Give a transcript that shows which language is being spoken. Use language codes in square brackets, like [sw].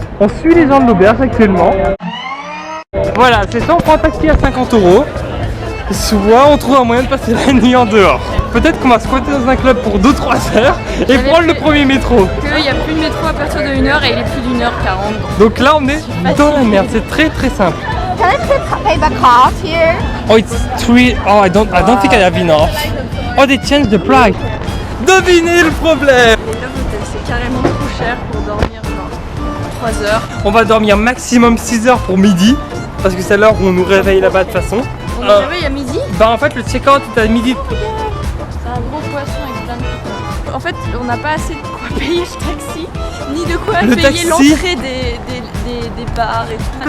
[fr] On suit les gens de l'auberge actuellement. Voilà, c'est ça, on prend un taxi à 50 €. Soit on trouve un moyen de passer la nuit en dehors. Peut-être qu'on va squatter dans un club pour 2-3 heures et prendre le premier métro. Il n'y a plus de métro à partir de 1h et il est plus d'1h40. Donc là on est dans la merde, c'est très très simple. [en] Can I pay the cost here? Oh, it's 3. Oh, I don't think I have enough. Oh, they changed the price. [fr] Devinez le problème. Et l'hôtel, c'est carrément trop cher pour dormir genre 3 heures. On va dormir maximum 6 heures pour midi. Parce que c'est l'heure où on nous réveille là-bas de toute façon. On nous réveille à midi? Bah en fait le check-out est à midi. C'est un gros poisson avec plein de trucs. En fait, on n'a pas assez de quoi payer le taxi, ni de quoi payer l'entrée des bars et tout.